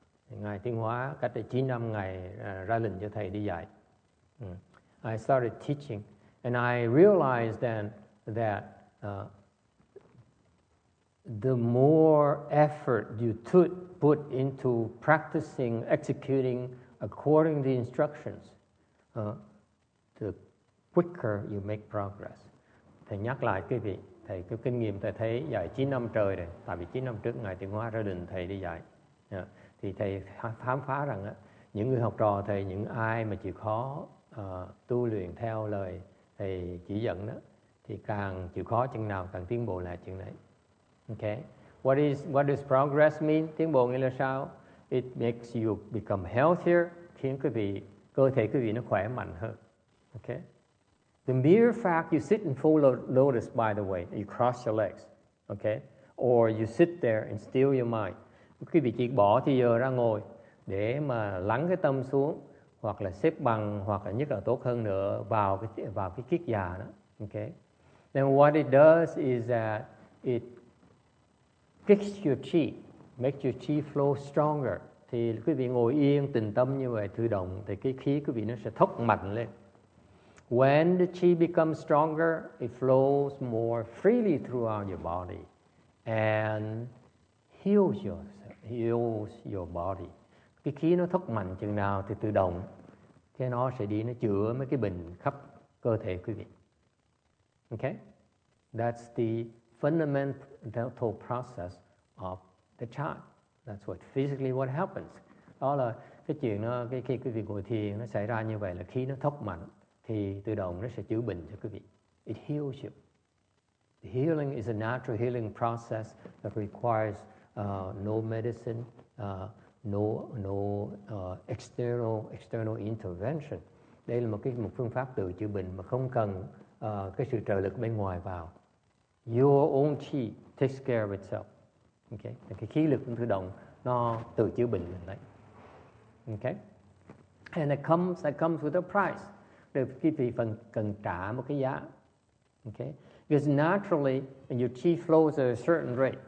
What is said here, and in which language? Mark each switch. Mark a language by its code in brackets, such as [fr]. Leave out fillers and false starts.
[vi] Ngài Tiến Hóa cách đây 9 năm Ngài ra lệnh cho thầy đi dạy. [en] I started teaching and I realized then that the more effort you put into practicing, executing according to the instructions, the quicker you make progress. [vi] Thầy nhắc lại quý vị, thầy cái kinh nghiệm thầy thấy dạy 9 năm trời rồi, tại vì 9 năm trước Ngài Tiến Hóa ra đình thầy đi dạy. Thì thầy khám phá rằng những người học trò thầy, những ai mà chịu khó tu luyện theo lời thầy chỉ dẫn đó, thì càng chịu khó chừng nào càng tiến bộ là chừng đấy. [en] Okay. What does progress mean? [vi] Tiến bộ nghĩa là sao? [en] It makes you become healthier, [vi] khiến cơ thể quý vị nó khỏe mạnh hơn. [en] Okay. The mere fact you sit in full lotus, by the way, you cross your legs, okay, or you sit there and still your mind. [vi] Quý vị chỉ bỏ thì giờ ra ngồi để mà lắng cái tâm xuống, hoặc là xếp bằng, hoặc là nhất là tốt hơn nữa vào cái kiết già đó. [en] Okay. Then what it does is that it kicks your chi, makes your chi flow stronger. [vi] Thì quý vị ngồi yên tĩnh tâm như vậy tự động thì cái khí quý vị nó sẽ thốc mạnh lên. [en] When the chi becomes stronger, it flows more freely throughout your body and heals your body. [vi] Cái khí nó thốc mạnh chừng nào thì tự động cái nó sẽ đi nó chữa mấy cái bệnh khắp cơ thể quý vị. [en] Okay? That's the fundamental process of the chan. That's physically what happens. [vi] Đó là cái chuyện nó khi quý vị ngồi thiền nó xảy ra như vậy là khí nó thốc mạnh thì tự động nó sẽ chữa bệnh cho quý vị. [en] It heals you. The healing is a natural healing process that requires no medicine, no external intervention. [vi] Đây là một phương pháp tự chữa bệnh mà không cần cái sự trợ lực bên ngoài vào. [en] Your own chi takes care of itself. Okay? [vi] Cái khí lực tự động nó tự chữa bệnh mình đấy. [en] Okay? And it comes with a price. [vi] Để quý vị cần trả một cái giá. [en] Okay? Because naturally your chi flows at a certain rate.